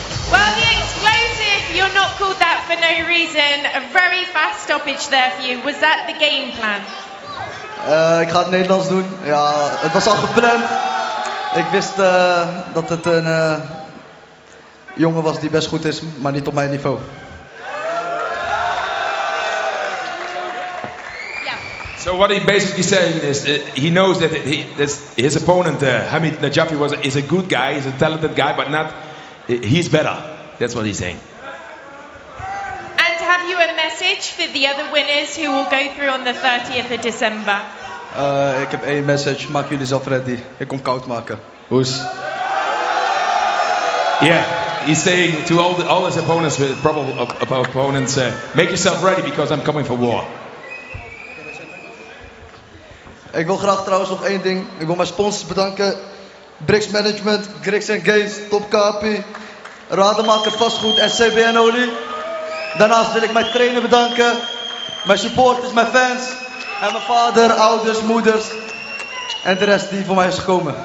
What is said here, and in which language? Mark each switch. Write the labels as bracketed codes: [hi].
[en] Well, the Explosive, you're not called that for no reason. A very fast stoppage there for you. Was that the game plan? [nl] Ik ga het Nederlands doen. Ja, het was al gepland. Ik wist dat het een jongen was die best goed is, maar niet op mijn niveau. [en] So what he basically saying is he knows that his opponent Khabib Najafi is a good guy, he's a talented guy, but not he's better. That's what he's saying. And have you a message for the other winners who will go through on the 30th of December? [nl] Ik heb één message. Maak jullie zelf ready. Ik kom koud maken. Hoes. [en] Yeah, he's saying to all his opponents, probable opponents, make yourself ready because I'm coming for war. [nl] Ik wil graag trouwens nog één ding. Ik wil mijn sponsors bedanken. Brix Management, Grix Games, Topkapi, Rademaker Vastgoed en CBN Olie. Daarnaast wil ik mijn trainer bedanken, mijn supporters, mijn fans en mijn vader, ouders, moeders en de rest die voor mij is gekomen.